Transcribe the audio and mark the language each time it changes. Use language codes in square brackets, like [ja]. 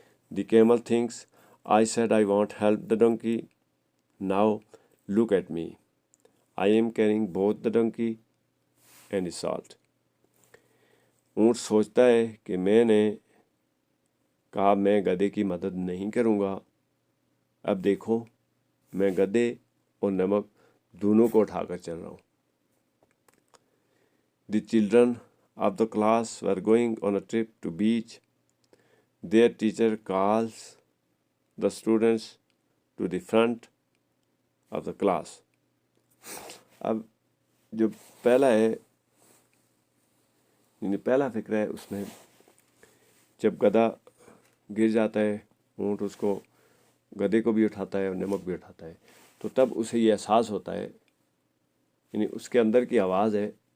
[en] The camel thinks I said I want help the donkey, now look at me I am carrying both the donkey and salt. [ur] اونٹ سوچتا ہے کہ میں نے کہا میں گدھے کی مدد نہیں کروں گا، اب دیکھو میں گدھے اور نمک دونوں کو اٹھا کر چل رہا ہوں. [en] The children of the class were going on a trip to beach. Their teacher calls the students to the front of the class. [ur] اب جو پہلا ہے یعنی پہلا فکر ہے، اس میں جب گدھا گر جاتا ہے، اونٹ اس کو گدھے کو بھی اٹھاتا ہے اور نمک بھی اٹھاتا ہے، تو تب اسے یہ احساس ہوتا ہے، یعنی اس کے اندر کی آواز ہے.